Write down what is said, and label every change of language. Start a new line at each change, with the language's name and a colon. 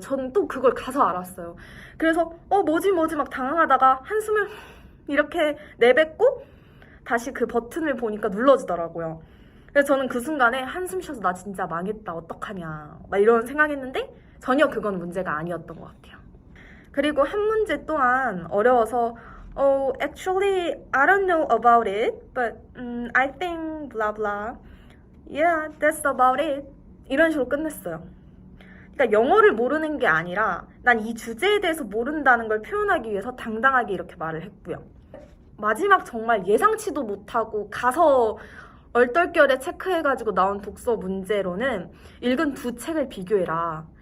Korean: 저는 또 그걸 가서 알았어요. 그래서 뭐지 막 당황하다가 한숨을 이렇게 내뱉고 다시 그 버튼을 보니까 눌러지더라고요. 그래서 저는 그 순간에 한숨 쉬어서 나 진짜 망했다 어떡하냐 막 이런 생각했는데 전혀 그건 문제가 아니었던 것 같아요. 그리고 한 문제 또한 어려워서
English: actually I don't know about it but I think blah blah yeah that's about it
Korean: 이런 식으로 끝냈어요. 그러니까 영어를 모르는 게 아니라 난 이 주제에 대해서 모른다는 걸 표현하기 위해서 당당하게 이렇게 말을 했고요. 마지막 정말 예상치도 못하고 가서 얼떨결에 체크해가지고 나온 독서 문제로는 읽은 2책을 비교해라.